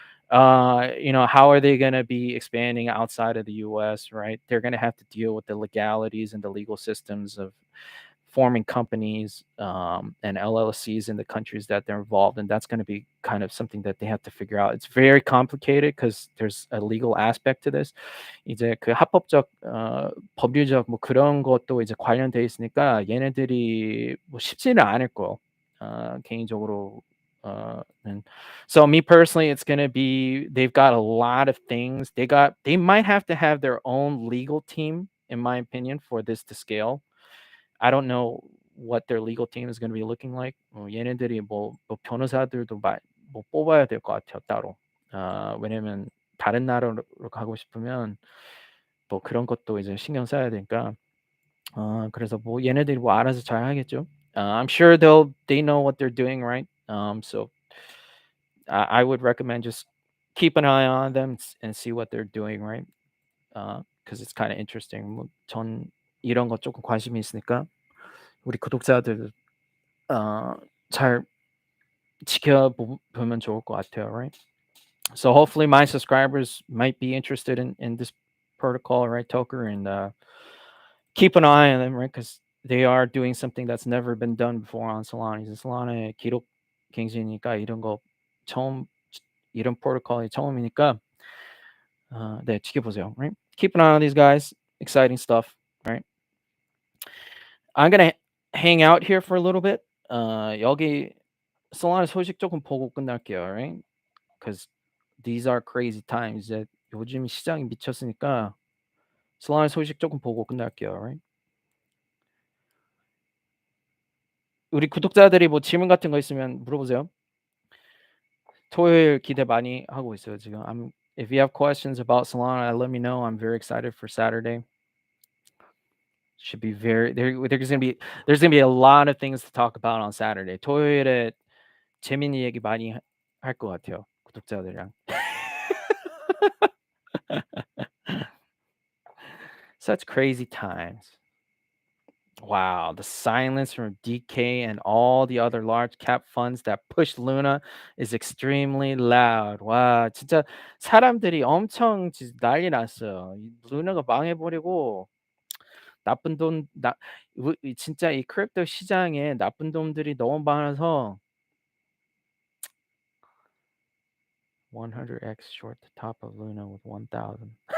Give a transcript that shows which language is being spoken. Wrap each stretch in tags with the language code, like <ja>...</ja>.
<en>How are they going to be expanding outside of the US, right? They're going to have to deal with the legalities and the legal systems of forming companies and LLCs in the countries that they're involved in. That's going to be kind of something that they have to figure out. It's very complicated because there's a legal aspect to this.</en> <ko>이제 그 합법적 법률적 뭐 그런 것도 이제 관련돼 있으니까 얘네들이 뭐 쉽지는 않을 거. 개인적으로 는</ko> <en>so me personally, it's gonna be they've got a lot of things. They might have to have their own legal team, in my opinion, for this to scale. I don't know what their legal team is gonna be looking like.</en> <ko>얘네들이 뭐 변호사들도 뭐 뽑아야 될 것 같아요, 따로. 왜냐면 다른 나라로 가고 싶으면 뭐 그런 것도 이제 신경 써야 되니까. 그래서 뭐 얘네들이 뭐 알아서 잘 하겠죠.</ko> <en>I'm sure they know what they're doing, right? So I would recommend just keep an eye on them and see what they're doing, right? 'cause it's kinda interesting.</en> <ko>뭐 전 이런 거 쪼끔 관심이 있으니까 우리 구독자들 어 잘 보면 좋을 것 같아요, right?</ko> <en>So hopefully my subscribers might be interested in this protocol, right, Tokr, and keep an eye on them, right? Because they are doing something that's never been done before on Solana.</en> <ko>이제 솔라나의 기록 갱신이니까 이런 거 처음 이런 프로토콜이 처음이니까 네, 지켜보세요, right?</ko> <en>Keep an eye on these guys. Exciting stuff, right? I'm gonna hang out here for a little bit.</en> <ko>여기 솔라나 소식 조금 보고 끝날게요, right?</ko> <en>Because these are crazy times.</en> <ko>이제 요즘 시장이 미쳤으니까 솔라나 소식 조금 보고 끝날게요, right? 우리 구독자들이 뭐 질문 같은 거 있으면 물어보세요. 토요일 기대 많이 하고 있어요, 지금.</ko> <en>If you have questions about Solana, let me know. I'm very excited for Saturday. Should be there's gonna be a lot of things to talk about on Saturday.</en> <ko>토요일에 재밌는 얘기 많이 할 것 같아요, 구독자들이랑.</ko> <en>Such crazy times. Wow, the silence from DK and all the other large cap funds that push Luna is extremely loud.</en> <ko>와, 진짜 사람들이 엄청 난리 났어요. 이 루나가 망해버리고 나쁜 돈, 진짜 이 크립토 시장에 나쁜 놈들이 너무 많아서</ko> <en>100x short the top of Luna with 1000.</en>